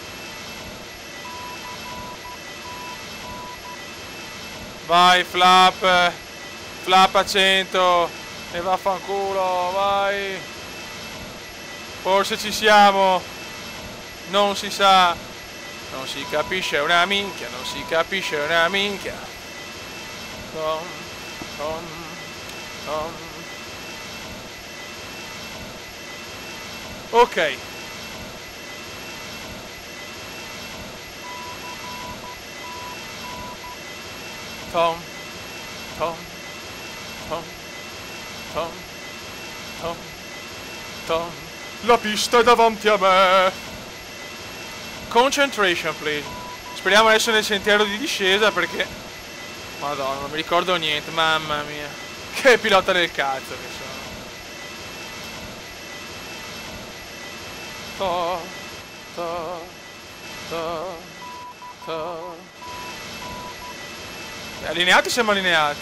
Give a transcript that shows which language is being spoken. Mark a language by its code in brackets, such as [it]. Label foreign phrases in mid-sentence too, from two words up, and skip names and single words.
[it] Vai, flap. Flap a 100. E vaffanculo, vai. Forse ci siamo. Non si sa. Non si capisce una minchia. Non si capisce una minchia. Tom, tom, tom. Ok. Tom, tom, tom, tom, tom, Tom. La pista è davanti a me. [en] Concentration, please. [it] Speriamo adesso nel sentiero di discesa perché... Madonna, non mi ricordo niente, mamma mia. Che pilota del cazzo che sono. Allineati siamo allineati.